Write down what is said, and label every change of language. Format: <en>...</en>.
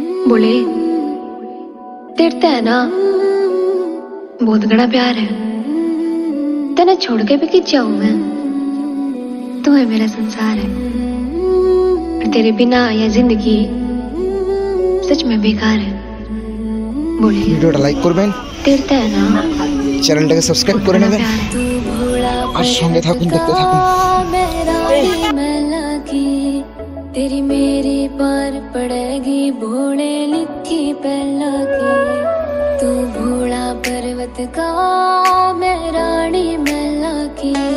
<hi>बोले तेरे ते है ना बहुत बड़ा प्यार है, तेने छोड़ के भी किस जाऊं मैं, तू है मेरा संसार है, और तेरे बिना यह जिंदगी सच में बेकार है। बोले</hi> <bn>ভিডিওটা লাইক করবেন,</bn> <hi>तेरे ते है ना</hi> <bn>চ্যানেলটাকে সাবস্ক্রাইব করে নেবেন আর সঙ্গে থাকুন, দেখতে থাকুন।</bn> <hi>तेरी मेरी पार पड़ेगी भोले लिखी पहला की, तू भोला पर्वत का मैं रानी मेला की।</hi>